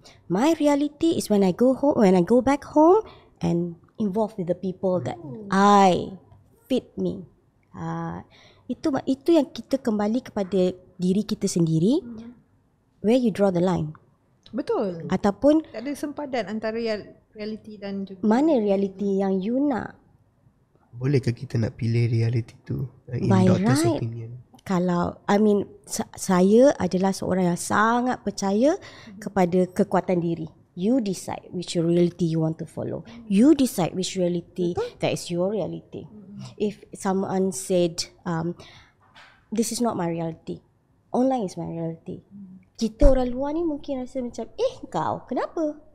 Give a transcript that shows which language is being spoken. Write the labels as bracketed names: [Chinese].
[English] My reality is when I go home, when I go back home and involve with the people that I fit me. [Malay] Itu yang kita kembali kepada diri kita sendiri. [English] Where you draw the line. [Malay] Betul. Ataupun Tak ada sempadan antara reality dan juga mana reality yang [English] you [Malay] nak. Bolehkah kita nak pilih reality tu [English] in By doctor's right. opinion? [Malay] Kalau saya adalah seorang yang sangat percaya kepada kekuatan diri. [English] You decide which reality you want to follow. You decide which reality that is your reality. If someone said this is not my reality, online is my reality. [Malay] Kita orang luar ni mungkin rasa macam kau kenapa?